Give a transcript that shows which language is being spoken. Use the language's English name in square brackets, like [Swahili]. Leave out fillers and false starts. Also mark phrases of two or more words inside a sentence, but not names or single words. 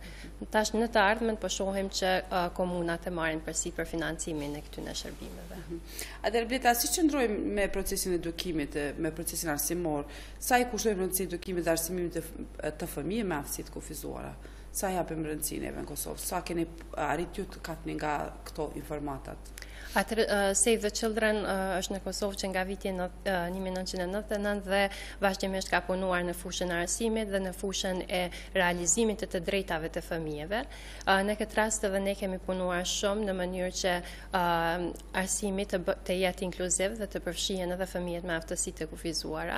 [Albanian] Tash në të ardhmen po shohim që komunat e marrin përsipër financimin e këtyre shërbimeve. Atëherë Bleta, si qëndrojmë me procesin e edukimit, me procesin arsimor? Sa i kushtojmë rëndësi edukimit dhe arsimimit të fëmijëve me aftësi të kufizuara? Sa japim rëndësinë neve në Kosovë? Sa keni arrit ju të kapni nga këto informatat? Save the Children është në Kosovë që nga viti 1999 dhe vazhdimisht ka punuar në fushën e arsimit dhe në fushën e realizimit të drejtave të fëmijëve. Në këtë rast edhe ne kemi punuar shumë në mënyrë që arsimi të jetë inkluziv dhe të përfshihen edhe fëmijët me aftësi të kufizuara.